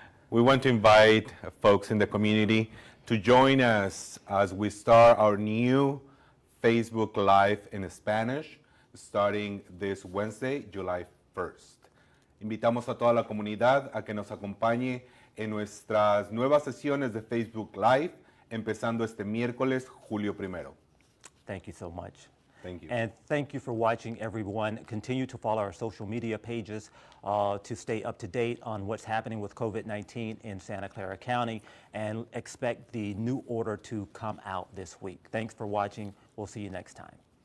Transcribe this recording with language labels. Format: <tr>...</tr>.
<en>We want to invite folks in the community to join us as we start our new Facebook Live in Spanish, starting this Wednesday, July 1st.</en> <es>Invitamos a toda la comunidad a que nos acompañe en nuestras nuevas sesiones de Facebook Live, empezando este miércoles, julio 1.</es> <en>Thank you so much. Thank you. And thank you for watching, everyone. Continue to follow our social media pages to stay up to date on what's happening with COVID-19 in Santa Clara County, and expect the new order to come out this week. Thanks for watching. We'll see you next time.</en>